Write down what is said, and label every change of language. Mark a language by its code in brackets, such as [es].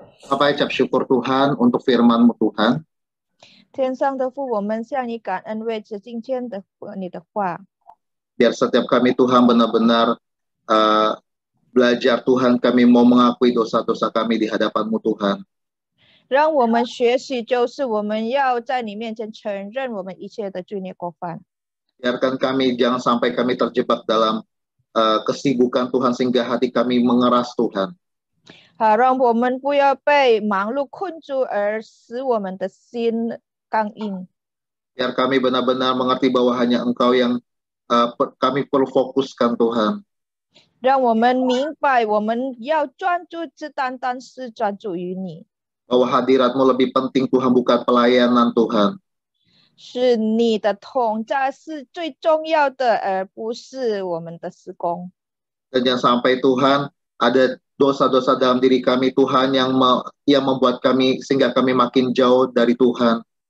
[id] Bapak ucap syukur Tuhan untuk firman-Mu Tuhan. [zh] 天上的父，我们向你感恩，为此今天的你的话。 [id] Biar setiap kami Tuhan benar-benar belajar Tuhan, kami mau mengakui dosa-dosa kami di hadapan-Mu Tuhan. [zh] 让我们学习，就是我们要在你面前承认我们一切的罪孽过犯。 [id] Biarkan kami jangan sampai kami terjebak dalam kesibukan Tuhan sehingga hati kami mengeras Tuhan. [zh] 好，让我们不要被忙碌困住，而使我们的心刚硬。 [id] Biar kami benar-benar mengerti bahwa hanya Engkau yang kami perlu fokuskan Tuhan. [zh] 让我们明白，我们要专注，只单单是专注于你。 [id] Bahwa hadirat-Mu lebih penting Tuhan, bukan pelayanan Tuhan. [zh] 是你的同在是最重要的，而不是我们的施工。 [id] Dan jangan sampai Tuhan ada dosa-dosa dalam diri kami Tuhan yang membuat kami sehingga kami makin jauh dari Tuhan.